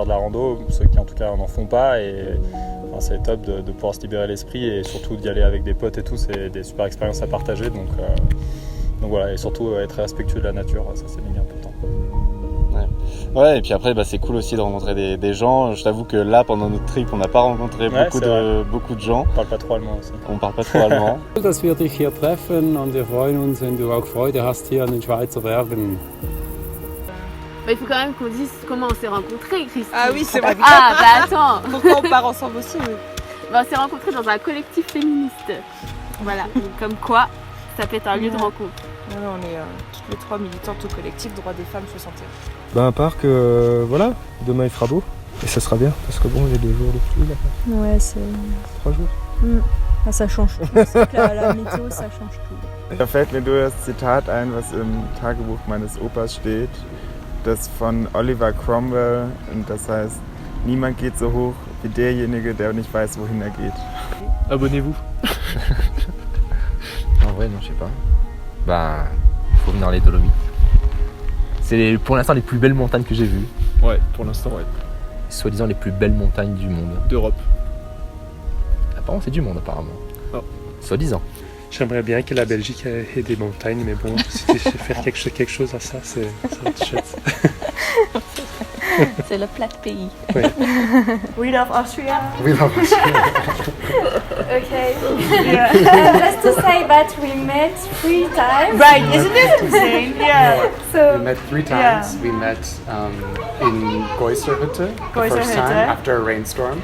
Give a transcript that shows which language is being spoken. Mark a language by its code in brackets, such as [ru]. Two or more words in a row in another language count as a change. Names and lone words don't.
[fr] de la rando, ceux qui en tout cas n'en font pas, et enfin, c'est top de pouvoir se libérer l'esprit et surtout d'y aller avec des potes et tout, c'est des super expériences à partager, donc voilà, et surtout être respectueux de la nature, ça c'est méga important. Ouais, et puis après c'est cool aussi de rencontrer des gens. Je t'avoue que là pendant notre trip on n'a pas rencontré beaucoup de gens. On parle pas trop allemand aussi. On parle pas trop allemand. [de] Dass wir dich hier treffen und wir freuen uns, wenn du auch Freude hast hier an den Schweizer Bergen. [fr] Il faut quand même qu'on dise comment on s'est rencontrés, Christine. Ah oui, c'est vrai. Ah, bah attends. Pourquoi on part ensemble aussi, oui. On s'est rencontrés dans un collectif féministe. Voilà, comme quoi, ça peut être un lieu de rencontre. Voilà, on est toutes les trois militantes au collectif Droits des femmes 61. À part que voilà, demain il fera beau et ça sera bien parce que bon, il y a 2 jours de pluie là. Ouais, c'est 3 jours. Ah, ça change tout. C'est que la météo, ça change tout. [de] Da fällt mir nur das Zitat ein, was im Tagebuch meines Opas steht. Das von Oliver Cromwell, und das heißt, niemand geht so hoch wie derjenige, der nicht weiß, wohin er geht. [fr] Abonnez-vous. En vrai, non, je sais pas. Bah, faut venir dans les Dolomites. C'est pour l'instant les plus belles montagnes que j'ai vues. Ouais, pour l'instant, ouais. Soi-disant les plus belles montagnes du monde. D'Europe. Apparemment, c'est du monde, apparemment. Oh. Soi-disant. J'aimerais bien que la Belgique ait des montagnes, mais bon, si tu faire quelque chose à ça, ça va être chouette. C'est le plat pays. Oui. [en] We love Austria. We love Austria. Okay. Yeah. Just to say that we met 3 times. Right, isn't it insane? Yeah. We met 3 times. Yeah. We met in Goiserhütte the first time after a rainstorm.